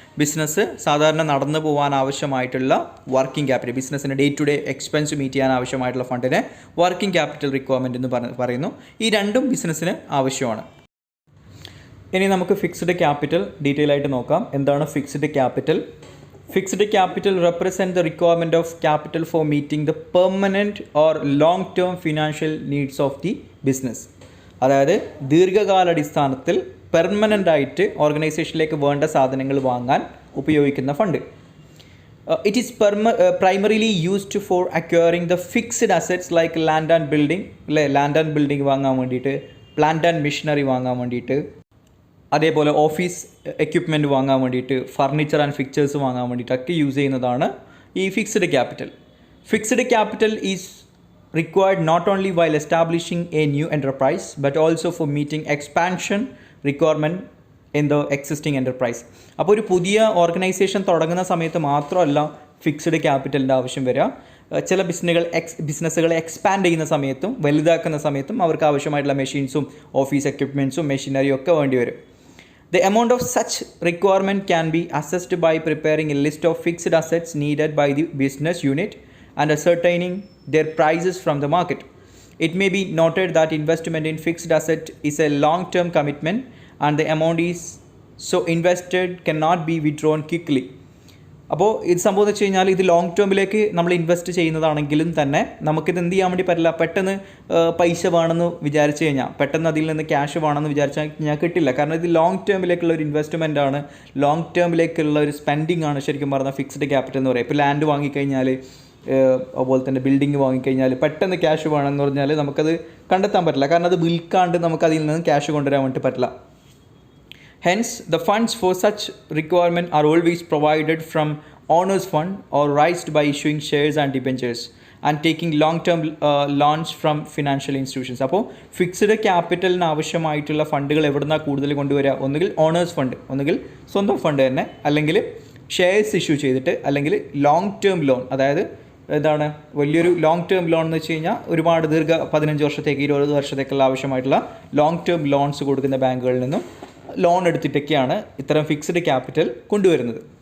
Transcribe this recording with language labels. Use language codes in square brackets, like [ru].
[ml] Business സാധാരണ നടന്നു പോകാൻ ആവശ്യമായിട്ടുള്ള വർക്കിംഗ് ക്യാപിറ്റൽ, ബിസിനസ്സിന് day to day expense meet ചെയ്യാൻ ആവശ്യമായിട്ടുള്ള ഫണ്ടിനെ വർക്കിംഗ് ക്യാപിറ്റൽ റിക്വയർമെൻറ്റ് എന്ന് പറയുന്നു. ഈ രണ്ടും ബിസിനസ്സിന് ആവശ്യമാണ്. ഇനി നമുക്ക് ഫിക്സ്ഡ് ക്യാപിറ്റൽ ഡീറ്റെയിൽ ആയിട്ട് നോക്കാം. എന്താണ് fixed capital? [en] Fixed capital represent the requirement of capital for meeting the permanent or long-term financial needs of the business. [ml] അതായത് ദീർഘകാലാടിസ്ഥാനത്തിൽ പെർമനൻ്റ് ആയിട്ട് ഓർഗനൈസേഷനിലേക്ക് വേണ്ട സാധനങ്ങൾ വാങ്ങാൻ ഉപയോഗിക്കുന്ന fund. [en] it is primarily used for acquiring the fixed assets like land and building, [ml] അല്ലേ, land and building വാങ്ങാൻ വേണ്ടിയിട്ട്, പ്ലാന്റ് ആൻഡ് മെഷീനറി വാങ്ങാൻ വേണ്ടിയിട്ട്, അതേപോലെ ഓഫീസ് എക്യുപ്മെൻറ്റ് വാങ്ങാൻ വേണ്ടിയിട്ട്, ഫർണിച്ചർ ആൻഡ് ഫിക്ചേഴ്സ് വാങ്ങാൻ വേണ്ടിയിട്ടൊക്കെ യൂസ് ചെയ്യുന്നതാണ് ഈ fixed capital. [en] Fixed capital is required not only while establishing a new enterprise but also for meeting expansion requirement in the existing enterprise. [ml] അപ്പോൾ ഒരു പുതിയ ഓർഗനൈസേഷൻ തുടങ്ങുന്ന സമയത്ത് മാത്രമല്ല ഫിക്സ്ഡ് ക്യാപിറ്റലിൻ്റെ ആവശ്യം വരിക. ചില ബിസിനസ്സുകൾ എക്സ്പാൻഡ് ചെയ്യുന്ന സമയത്തും വലുതാക്കുന്ന സമയത്തും അവർക്ക് ആവശ്യമായിട്ടുള്ള മെഷീൻസും ഓഫീസ് എക്യുപ്മെൻറ്റ്സും മെഷീനറിയും ഒക്കെ വേണ്ടി വരും. [en] The amount of such requirement can be assessed by preparing a list of fixed assets needed by the business unit and ascertaining their prices from the market. It may be noted that investment in fixed asset is a long-term commitment and the amount is so invested cannot be withdrawn quickly. [ml] അപ്പോൾ ഇത് സംഭവം എന്ന് വെച്ച് കഴിഞ്ഞാൽ ഇത് long ടേമിലേക്ക് നമ്മൾ invest ചെയ്യുന്നതാണെങ്കിലും തന്നെ നമുക്കിത് എന്ത് ചെയ്യാൻ വേണ്ടി പറ്റില്ല. പെട്ടെന്ന് പൈസ വേണമെന്ന് വിചാരിച്ചു കഴിഞ്ഞാൽ, പെട്ടെന്ന് അതിൽ നിന്ന് ക്യാഷ് വേണമെന്ന് വിചാരിച്ചാൽ ഞാൻ കിട്ടില്ല. കാരണം ഇത് ലോങ് ടേമിലേക്കുള്ള ഒരു ഇൻവെസ്റ്റ്മെൻ്റ് ആണ്, ലോങ് ടേമിലേക്കുള്ള ഒരു സ്പെൻഡിങ് ആണ് ശരിക്കും പറഞ്ഞാൽ ഫിക്സ്ഡ് ക്യാപിറ്റൽ എന്ന് പറയുക. ഇപ്പോൾ ലാൻഡ് വാങ്ങിക്കഴിഞ്ഞാൽ, അതുപോലെ തന്നെ ബിൽഡിംഗ് വാങ്ങിക്കഴിഞ്ഞാൽ പെട്ടെന്ന് ക്യാഷ് വേണമെന്ന് പറഞ്ഞാൽ നമുക്കത് കണ്ടെത്താൻ പറ്റില്ല. കാരണം അത് വിൽക്കാണ്ട് നമുക്കതിൽ നിന്ന് ക്യാഷ് കൊണ്ടുവരാൻ വേണ്ടി പറ്റില്ല. [en] Hence, the funds for such requirement are always provided from owners fund or raised by issuing shares and debentures and taking long-term loans from financial institutions. [ml] അപ്പോൾ ഫിക്സ്ഡ് ക്യാപിറ്റലിന് ആവശ്യമായിട്ടുള്ള ഫണ്ടുകൾ എവിടുന്നാണ് കൂടുതൽ കൊണ്ടുവരിക? ഒന്നുകിൽ ഓണേഴ്സ് ഫണ്ട്, ഒന്നുകിൽ സ്വന്തം ഫണ്ട് തന്നെ, അല്ലെങ്കിൽ ഷെയർസ് ഇഷ്യൂ ചെയ്തിട്ട്, അല്ലെങ്കിൽ ലോങ് ടേം ലോൺ. അതായത് എന്താണ് വലിയൊരു ലോങ് ടേം ലോൺ എന്ന് വെച്ച് കഴിഞ്ഞാൽ ഒരുപാട് 15 വർഷത്തേക്ക് 20 വർഷത്തേക്കുള്ള ആവശ്യമായിട്ടുള്ള ലോങ് ടേം ലോൺസ് കൊടുക്കുന്ന ബാങ്കുകളിൽ നിന്നും ലോൺ എടുത്തിട്ടൊക്കെയാണ് ഇത്തരം ഫിക്സ്ഡ് ക്യാപിറ്റൽ കൊണ്ടുവരുന്നത്.